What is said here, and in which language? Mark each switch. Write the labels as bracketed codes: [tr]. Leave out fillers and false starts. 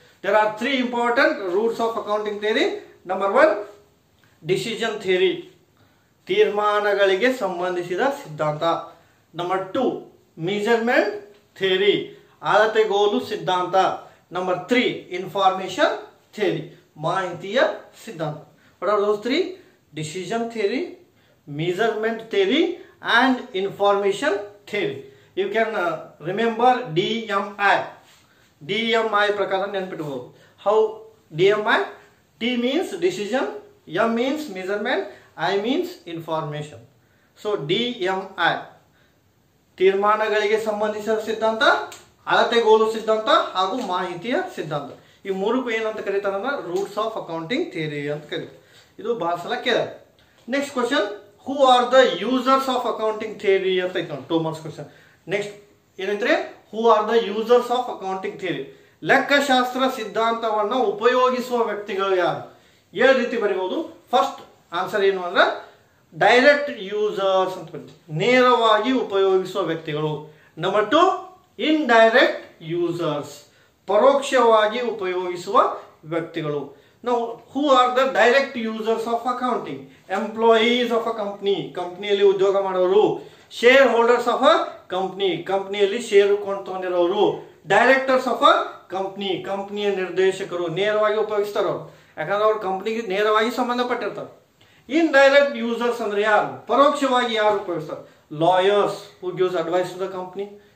[en] There are 3 important roots of accounting theory. Number 1 decision theory, [kn] ತೀರ್ಮಾನಗಳಿಗೆ ಸಂಬಂಧಿಸಿದ ಸಿದ್ಧಾಂತ. [en] number 2 measurement theory, [kn] ಅಳತೆಗೋಲು ಸಿದ್ಧಾಂತ. [en] number 3 information theory, [kn] ಮಾಹಿತಿಯ ಸಿದ್ಧಾಂತ. [en] What are those 3? Decision theory, measurement theory and information theory. You can remember DMI. [kn] DMI ಪ್ರಕಾರ ನೆನಪಿಟ್ಕೋಬಹುದು. [en] How DMI? D means decision, M means measurement, I means information. [kn] So DMI ತೀರ್ಮಾನಗಳಿಗೆ ಸಂಬಂಧಿಸಿದ ಸಿದ್ಧಾಂತ, ಅಳತೆಗೋಲು ಸಿದ್ಧಾಂತ ಹಾಗೂ ಮಾಹಿತಿಯ ಸಿದ್ಧಾಂತ. ಈ ಮೂರಕ್ಕೂ ಏನಂತ ಕರೀತಾರೆ ಅಂದ್ರೆ ರೂಟ್ಸ್ ಆಫ್ ಅಕೌಂಟಿಂಗ್ ಥಿಯರಿ ಅಂತ ಕರೀತಾರೆ. ಇದು ಬಹಳ ಸಲ ಕೇಳಿದೆ. [en] next question, who are the users of accounting theory [kn] ಅಂತ ಐತೆ ನೋಡಿ, [en] 2 marks question. Next [kn] ಏನೈತ್ರಿ, [en] Who are the users of accounting theory. [kn] ಲೆಕ್ಕಶಾಸ್ತ್ರ ಸಿದ್ಧಾಂತವನ್ನು ಉಪಯೋಗಿಸುವ ವ್ಯಕ್ತಿಗಳು ಯಾರು? 7 ರೀತಿ ಬರೀಬಹುದು. ಫಸ್ಟ್ ಆನ್ಸರ್ ಏನು ಅಂದ್ರೆ ಡೈರೆಕ್ಟ್ ಯೂಸರ್ಸ್ ಅಂತ ಬರೀತೀವಿ, ನೇರವಾಗಿ ಉಪಯೋಗಿಸುವ ವ್ಯಕ್ತಿಗಳು. [en] number 2 indirect users, [kn] ಪರೋಕ್ಷವಾಗಿ ಉಪಯೋಗಿಸುವ ವ್ಯಕ್ತಿಗಳು. [en] Now, who are the direct users of accounting? Employees of a company, [kn] ಕಂಪನಿಯಲ್ಲಿ ಉದ್ಯೋಗ ಮಾಡೋರು. [en] shareholders of a company, [kn] ಕಂಪನಿಯಲ್ಲಿ ಶೇರು ಕೊಂಡು ತಗೊಂಡಿರೋರು. ಡೈರೆಕ್ಟರ್ಸ್ ಆಫ್ ಅ ಕಂಪ್ನಿಯ ನಿರ್ದೇಶಕರು ನೇರವಾಗಿ ಉಪಯೋಗಿಸ್ತಾರ ಅವ್ರು, ಯಾಕಂದ್ರೆ ಅವ್ರ ಕಂಪ್ನಿಗೆ ನೇರವಾಗಿ ಸಂಬಂಧಪಟ್ಟಿರ್ತಾರೆ. ಇನ್ಡೈರೆಕ್ಟ್ ಯೂಸರ್ಸ್ ಅಂದ್ರೆ ಯಾರು, ಪರೋಕ್ಷವಾಗಿ ಯಾರು ಉಪಯೋಗಿಸ್ತಾರೆ, [en] Lawyers who gives advice to the company.